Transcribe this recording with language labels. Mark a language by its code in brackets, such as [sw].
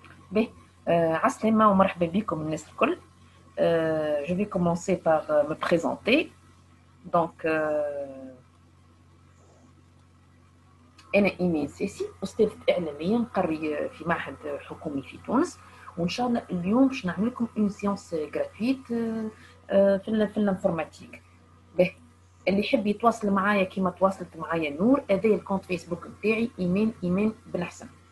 [ar] Bien, Aslema, ومرحبا بكم الناس الكل. [fr] Je vais commencer par me présenter. [ar] Donc, أنا إيمان ساسي، أستاذة إعلامية مقرية في معهد حكومي في تونس، وإن شاء الله اليوم باش نعمل لكم اون سيونس غراتويت في الانفورماتيك. به اللي يحب يتواصل معايا كيما تواصلت معايا نور، هذا الكونت فيسبوك نتاعي إيمان بن حسن.